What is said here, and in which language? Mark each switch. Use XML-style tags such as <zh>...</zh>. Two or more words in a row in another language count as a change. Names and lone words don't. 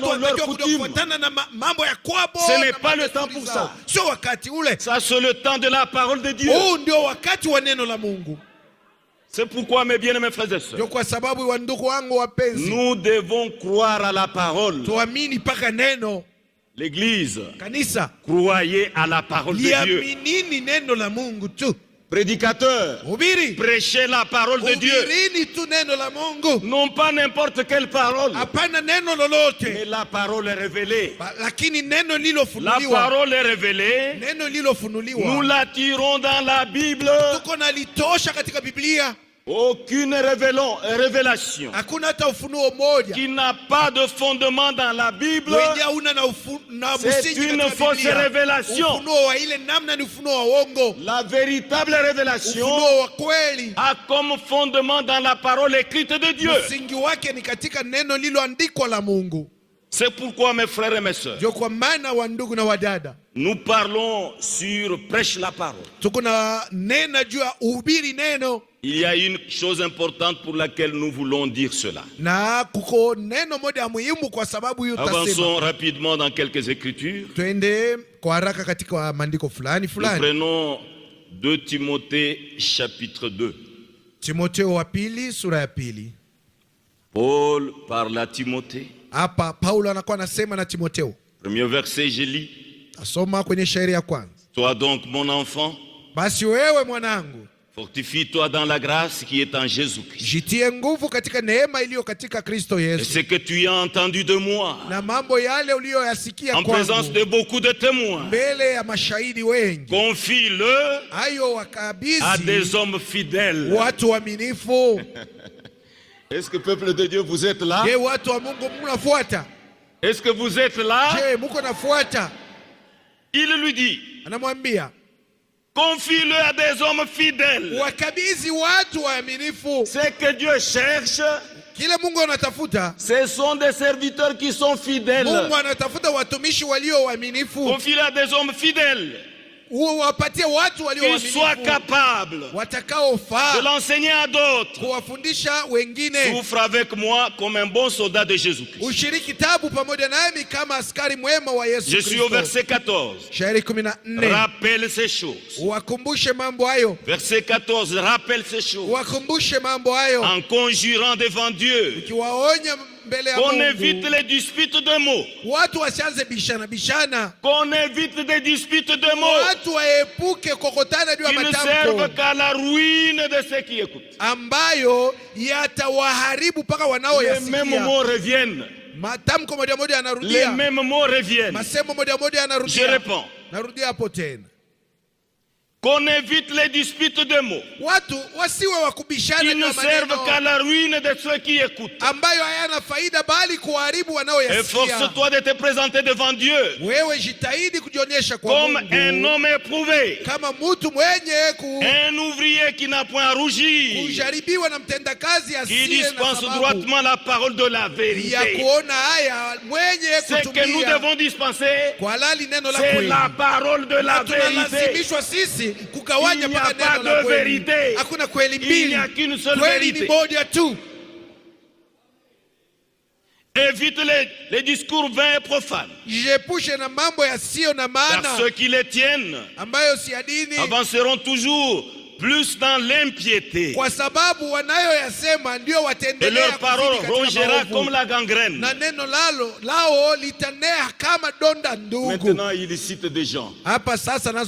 <fr>Selon</fr> <sw>wanatakiwa</sw> <fr>leur</fr> <sw>kuja</sw> <fr>coutume.</fr> <sw>kufuatana na mambo ya kwabo.</sw> <fr>Ce n'est</fr> <sw>na</sw> <fr>pas le</fr> <sw>madesturi</sw> <fr>temps pour</fr> <sw>zao.</sw> <fr>ça.</fr> <sw>Sio wakati ule.</sw> <fr>Ça, c'est le temps de la parole de Dieu.</fr> <sw>Huu ndio wakati wa neno la Mungu.</sw> <fr>C'est pourquoi, mes bien-aimés frères et sœurs,</fr> <sw>Ndio kwa sababu wa ndugu wangu wapenzi,</sw> <fr>nous devons croire à la parole.</fr> <sw>tuamini paka neno.</sw> <fr>L'Église,</fr> <sw>Kanisa,</sw> <fr>croyez à la parole de Dieu.</fr> <sw>liaminini neno la Mungu tu.</sw> <fr>Prédicateurs,</fr> <sw>Hubiri.</sw> <fr>prêchez la parole de Dieu.</fr> <sw>Hubirini tu neno la Mungu.</sw> <fr>Non pas n'importe quelle parole,</fr> <sw>Hapana neno lolote.</sw> <fr>mais la parole est révélée.</fr> <sw>Lakini neno</sw> <fr>La</fr> <sw>lilofunuliwa.</sw> <fr>parole est révélée.</fr> <sw>Neno lilofunuliwa.</sw> <fr>Nous la tirons dans la Bible.</fr> <sw>Tuko nalitosha katika Biblia.</sw> <fr>Aucune révélation</fr> <sw>Hakuna hata ufunuo moja.</sw> <fr>qui n'a pas de fondement dans la Bible.</fr> <sw>Wenye hauna na</sw> <fr>C'est</fr> <sw>msingi</sw> <fr>une</fr> <sw>katika</sw> <fr>fausse</fr> <sw>Biblia.</sw> <fr>révélation.</fr> <sw>Ufunuo wa ile namna ni ufunuo wa uongo.</sw> <fr>La véritable révélation</fr> <sw>Ufunuo wa kweli</sw> <fr>a comme fondement dans la parole écrite de Dieu.</fr> <sw>msingi wake ni katika neno liloandikwa la Mungu.</sw> <fr>C'est pourquoi, mes frères et mes sœurs,</fr> <sw>Ndio kwa maana wa ndugu na wadada,</sw> <fr>nous parlons sur prêche la parole.</fr> <sw>tuko na nena juu ya uhubiri neno,</sw> <fr>Il y a une chose importante pour laquelle nous voulons dire cela.</fr> <sw>na kuko neno moja muhimu kwa sababu hiyo tutasema.</sw> <fr>Avançons rapidement dans quelques écritures.</fr> <sw>Twende kwa haraka katika maandiko fulani</sw> <fr>Nous</fr> <sw>fulani.</sw> <fr>prenons 2 Timothée chapitre 2.</fr> <sw>Timotheo wa pili sura ya pili.</sw> <fr>Paul parle à Timothée.</fr> <sw>Hapa Paulo anakuwa anasema na Timotheo.</sw> <fr>Premier verset, je lis.</fr> <sw>Asoma kwenye shairi ya kwanza.</sw> <fr>Toi donc, mon enfant,</fr> <sw>Basi wewe mwanangu,</sw> <fr>fortifie-toi dans la grâce qui est en Jésus-Christ.</fr> <sw>jitie nguvu katika neema iliyo katika Kristo</sw> <fr>Et</fr> <sw>Yesu,</sw> <fr>ce que tu as entendu de moi,</fr> <sw>na mambo yale uliyoyasikia</sw> <fr>en présence</fr> <sw>kwangu</sw> <fr>de beaucoup de témoins,</fr> <sw>mbele ya mashahidi wengi,</sw> <fr>confie-le</fr> <sw>hayo</sw> <fr>à</fr> <sw>wakabidhi</sw> <fr>des hommes fidèles.</fr> <sw>watu waaminifu.</sw> <fr>Est-ce que peuple de Dieu, vous êtes là?</fr> <sw>Je, watu wa Mungu mnafuata?</sw> <fr>Est-ce que vous êtes là?</fr> <sw>Je, muko nafuata?</sw> <fr>Il lui dit,</fr> <sw>Anamwambia</sw> <fr>confie-le à des hommes fidèles.</fr> <sw>wakabidhi watu waaminifu.</sw> <fr>Ce que Dieu cherche,</fr> <sw>Kile Mungu anatafuta,</sw> <fr>ce sont des serviteurs qui sont fidèles.</fr> <sw>Mungu anatafuta watumishi walio waaminifu.</sw> <fr>Confie-le à des hommes fidèles</fr> <sw>Wapatie watu walio</sw> <fr>qui soient</fr> <sw>waaminifu,</sw> <fr>capables de</fr> <sw>watakaofaa</sw> <fr>l'enseigner à d'autres.</fr> <sw>kuwafundisha wengine.</sw> <fr>Souffre avec moi comme un bon soldat de Jésus-Christ.</fr> <sw>Ushiriki tabu pamoja nami kama askari mwema wa Yesu</sw> <fr>Je suis au</fr> <sw>Kristo.</sw> <fr>verset 14.</fr> <sw>Shairi 14.</sw> <fr>Rappelle ces choses.</fr> <sw>Wakumbushe mambo hayo,</sw> <fr>Verset 14. Rappelle ces choses.</fr> <sw>wakumbushe mambo hayo,</sw> <fr>En conjurant devant Dieu</fr> <sw>ukiwaonya mbele ya</sw> <fr>qu'on évite</fr> <sw>Mungu.</sw> <fr>les disputes de mots.</fr> <sw>Watu wasianze bishana,</sw> <fr>Qu'on évite des disputes de mots</fr> <sw>watu waepuke kokotana juu ya</sw> <fr>qui ne servent</fr> <sw>matamko</sw> <fr>qu'à la ruine de ceux qui écoutent.</fr> <sw>ambayo yatawaharibu mpaka</sw> <fr>Les mêmes</fr> <sw>wanaoyasikia.</sw> <fr>mots reviennent.</fr> <sw>Matamko moja moja</sw> <fr>Les</fr> <sw>yanarudia,</sw> <fr>mêmes mots reviennent.</fr> <sw>masemo moja moja</sw> <fr>Je</fr> <sw>yanarudia.</sw> <fr>réponds.</fr> <sw>Narudia hapo tena,</sw> <fr>Qu'on évite les disputes de mots</fr> <sw>watu wasiwe wakubishana</sw> <fr>qui</fr> <sw>juu</sw> <fr>ne</fr> <sw>ya</sw> <fr>servent</fr> <sw>maneno</sw> <fr>qu'à la ruine de ceux qui écoutent.</fr> <sw>ambayo hayana faida bali kuharibu wanaoyasikia.</sw> <fr>Efforce-toi de te présenter devant Dieu</fr> <sw>Wewe jitahidi kujionyesha kwa</sw> <fr>comme un</fr> <sw>Mungu</sw> <fr>homme éprouvé,</fr> <sw>kama mtu mwenye</sw> <fr>un ouvrier qui n'a point à rougir,</fr> <sw>kujaribiwa na mtendakazi</sw> <fr>qui</fr> <sw>asiye na</sw> <fr>dispense</fr> <sw>sababu</sw> <fr>droitement la parole de la</fr> <sw>ya</sw> <fr>vérité.</fr> <sw>kuona haya, mwenye</sw> <fr>Ce que nous</fr> <sw>kutumia</sw> <fr>devons dispenser,</fr> <sw>kwa halali neno la</sw> <fr>c'est</fr> <sw>kweli.</sw> <fr>la parole de la</fr> <sw>Na</sw> <fr>vérité.</fr> <sw>tunalazimishwa sisi kugawanya</sw> <fr>Il n'y a</fr> <sw>mpaka</sw> <fr>pas</fr> <sw>neno la</sw> <fr>de</fr> <sw>kweli.</sw> <fr>vérité.</fr> <sw>Hakuna kweli</sw> <fr>Il n'y</fr> <sw>mbili,</sw> <fr>a qu'une seule</fr> <sw>kweli ni</sw> <fr>vérité.</fr> <sw>moja tu.</sw> <fr>Évite les discours vains et profanes,</fr> <sw>Jiepushe na mambo yasiyo na</sw> <fr>car</fr> <sw>maana</sw> <fr>ceux qui les tiennent</fr> <sw>ambayo si ya dini,</sw> <fr>avanceront toujours plus dans l'impiété.</fr> <sw>kwa sababu wanayoyasema ndio</sw> <fr>Et</fr> <sw>wataendelea</sw> <fr>leur parole</fr> <sw>kuzidi katika</sw> <fr>rongera</fr> <sw>maovu.</sw> <fr>comme la gangrène.</fr> <sw>Na neno lao litanea kama donda ndugu.</sw> <fr>Maintenant, il cite des gens.</fr> <sw>Hapa sasa nazo</sw>